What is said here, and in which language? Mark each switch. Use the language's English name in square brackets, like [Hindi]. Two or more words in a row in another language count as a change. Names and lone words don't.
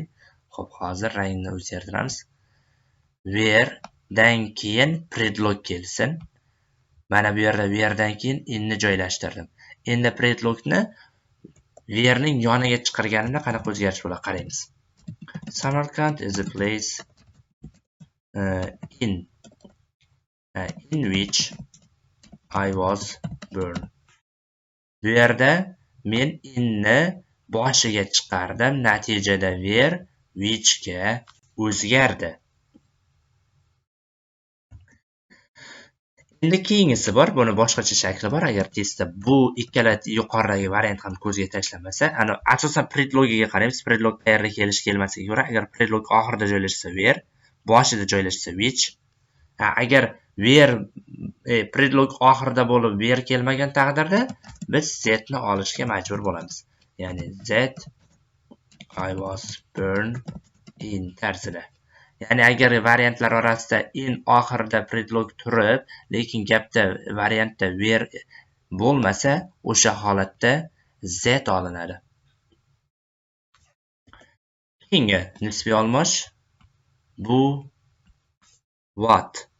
[Uzbek] Xo'p, hozir rangni o'zgartiramiz. Where dan keyin predlog kelsin. Mana bu yerda where dan keyin inni joylashtirdim. Endi predlogni where ning yoniga chiqarganimda qanaqa o'zgarish bo'ladi qaraymiz. [English] Samarkand is a place in which I was born. [Uzbek] Bu yerda men inni boshiga chiqardim, natijada [English] where which [Uzbek] ga o'zgardi. Endi keyingisi bor, buni boshqacha shakli bor. Agar testda bu ikkala yuqoridagi variant ham ko'zga tashlanmasa, ana asosan predlogiga qaraymiz. Predlog qayerda kelish kelmasiga ko'ra, agar predlog oxirida joylashsa where, boshida joylashsa which. Agar where predlog oxirida bo'lib where kelmagan taqdirda biz z ni olishga majbur bo'lamiz. Ya'ni z [English] I was born in [Uzbek] tarzida. Ya'ni agar variantlar orasida in oxirida predlog turib, lekin gapda variantda where bo'lmasa, o'sha holatda z olinadi. Keyingi nisbiy almash bu what.